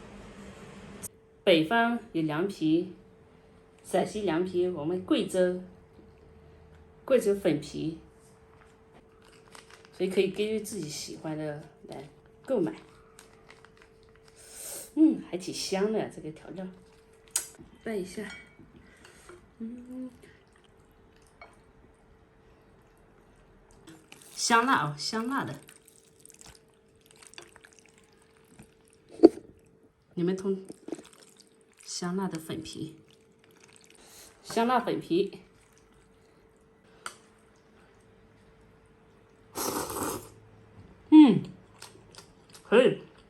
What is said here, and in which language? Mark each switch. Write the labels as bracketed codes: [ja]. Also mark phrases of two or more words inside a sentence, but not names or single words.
[zh] 北方有涼皮，陝西涼皮，我們貴州粉皮，所以可以根據自己喜歡的來購買。還挺香的這個調料，拌一下，香辣哦，香辣的。你们通香辣的粉皮，香辣粉皮，可以。